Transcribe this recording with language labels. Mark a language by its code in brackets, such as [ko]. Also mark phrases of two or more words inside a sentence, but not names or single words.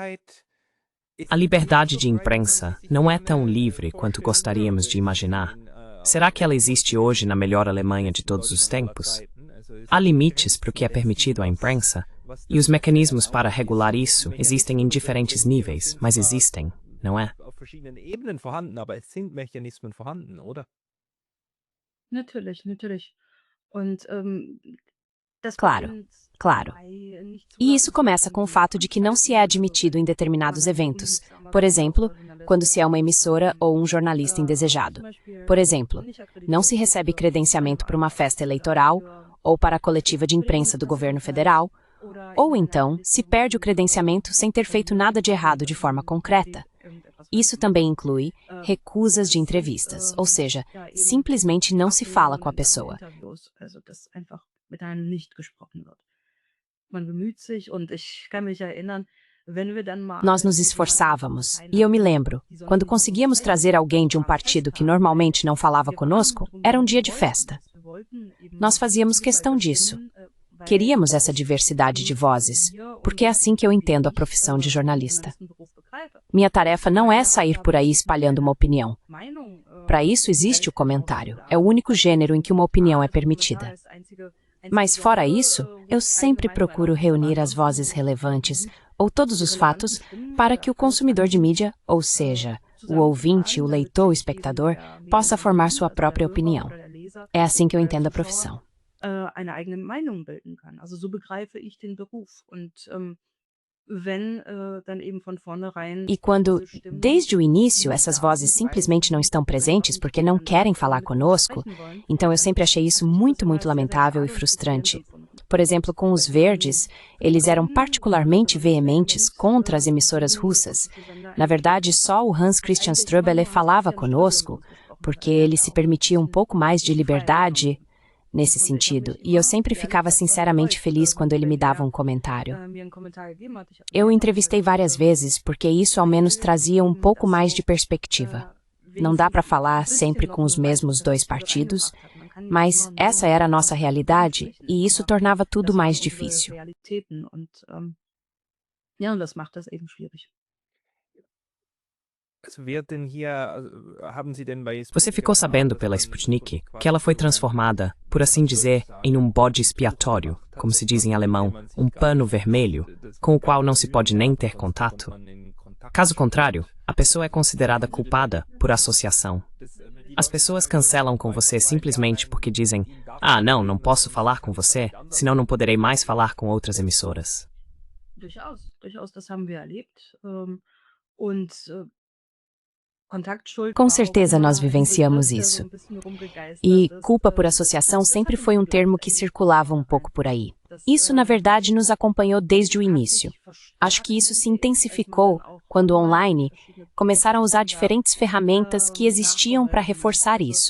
[pt] A liberdade de imprensa não é tão livre quanto gostaríamos de imaginar. Será que ela existe hoje na melhor Alemanha de todos os tempos? Há limites para o que é permitido à imprensa, e os mecanismos para regular isso existem em diferentes níveis, mas existem, não é? [de] Auf verschiedenen Ebenen vorhanden, aber es sind Mechanismen vorhanden, oder? Natürlich, natürlich. Und, das [pt] Claro, [de] beginnt [pt] claro. [de] bei nicht [pt] E isso começa [de] Zulassung [pt] com o [de] von [pt] fato de que não se é admitido em determinados eventos. Por exemplo, quando se é uma emissora ou um jornalista indesejado. Por exemplo, não se recebe credenciamento para uma festa eleitoral ou para a coletiva de imprensa do governo federal, ou então se perde o credenciamento sem ter feito nada de errado de forma concreta. Isso também inclui recusas de entrevistas, ou seja, simplesmente não se fala com a pessoa. [de] Also, dass einfach mit einem nicht gesprochen wird. Man bemüht sich und ich kann mich erinnern, wenn wir dann mal [pt] Nós nos esforçávamos, e eu me lembro, quando conseguíamos trazer alguém de um partido que normalmente não falava conosco, era um dia de festa. Nós fazíamos questão disso. Queríamos essa diversidade de vozes, porque é assim que eu entendo a profissão de jornalista. Minha tarefa não é sair por aí espalhando uma opinião. Para isso existe o comentário, é o único gênero em que uma opinião é permitida. Mas fora isso, eu sempre procuro reunir as vozes relevantes, ou todos os fatos, para que o consumidor de mídia, ou seja, o ouvinte, o leitor, o espectador, possa formar sua própria opinião. É assim que eu entendo a profissão. [de] eine eigene Meinung bilden kann. Also so begreife ich den Beruf. Und wenn dann eben von vornherein [pt] E quando, [de] diese Stimmen [pt] desde o início, [de] nicht [pt] essas [de] da [pt] vozes [de] sind, [pt] simplesmente [de] weil [pt] não estão [de] sie [pt] presentes porque não [de] miteinander [pt] querem falar [de] mit uns [pt] conosco, [de] sprechen wollen, [pt] então eu [de] dann [pt] sempre achei isso [de] habe ich das [pt] muito, [de] immer [pt] muito [de] sehr, sehr [pt] lamentável e [de] schade und frustrierend [pt] frustrante. [de] empfunden. [pt] Por exemplo, com os verdes, eles eram particularmente veementes contra as emissoras russas. Na verdade, só o Hans Christian Ströbele falava conosco, porque ele se permitia um pouco mais de liberdade nesse sentido, e eu sempre ficava sinceramente feliz quando ele me dava um comentário. Eu o entrevistei várias vezes, porque isso ao menos trazia um pouco mais de perspectiva. Não dá para falar sempre com os mesmos dois partidos, mas essa era a nossa realidade, e isso tornava tudo mais difícil. [de] Ja, und das macht das eben schwierig. Also wer denn hier, haben Sie denn bei [pt] Você ficou sabendo pela Sputnik que ela foi transformada, por assim dizer, em um bode expiatório, como se diz em alemão, um pano vermelho, com o qual não se pode nem ter contato? Caso contrário, a pessoa é considerada culpada por associação. As pessoas cancelam com você simplesmente porque dizem: "Ah, não posso falar com você, senão não poderei mais falar com outras emissoras." [de] Durchaus, das haben wir erlebt. Und [pt] Com certeza nós vivenciamos isso. E culpa por associação sempre foi um termo que circulava um pouco por aí. Isso, na verdade, nos acompanhou desde o início. Acho que isso se intensificou quando online começaram a usar diferentes ferramentas que existiam para reforçar isso.